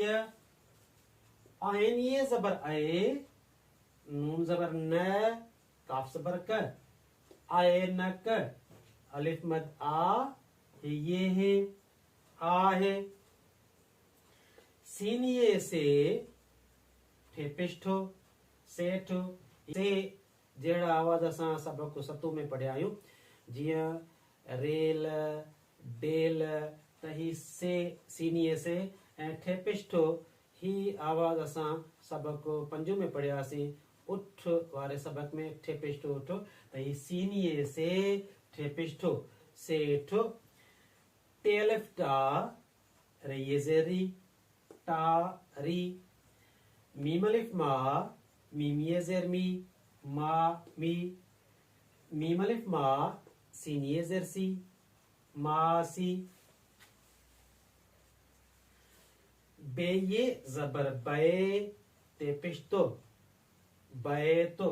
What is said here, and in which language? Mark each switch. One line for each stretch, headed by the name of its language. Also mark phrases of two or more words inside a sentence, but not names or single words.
Sindhi: आइन ये ज़बर आए, नून ज़बर न, काफ ज़बर क, आयनक। अलिफ मद आ, हे ये है, आहे। सीन ये से, ठे पिष्ठो, सेठो। से जहिड़ा आवाज़ असां सबक़ सतों में पढ़िया आहियूं, जीअं रेल, डेल, त ही से सीनीअ से। ऐं ठे पिष्ठो ही आवाज़ असां सबक़ पंजों में पढ़ियासीं, उठ वारे सबक़ में ठे पिष्ठो उठो। त ही सीनीअ से, ठे पिष्ठो, सेठो। टे अलिफ टा, रईअ ज़ेरी, टा री। मीम अलिफ मा, मीम ये ज़ेर मी, मा मी। मीम अलिफ मा, सीन ये ज़ेर सी, मासी। बे ये ज़बर बे, ते पिश्तो, बैतो।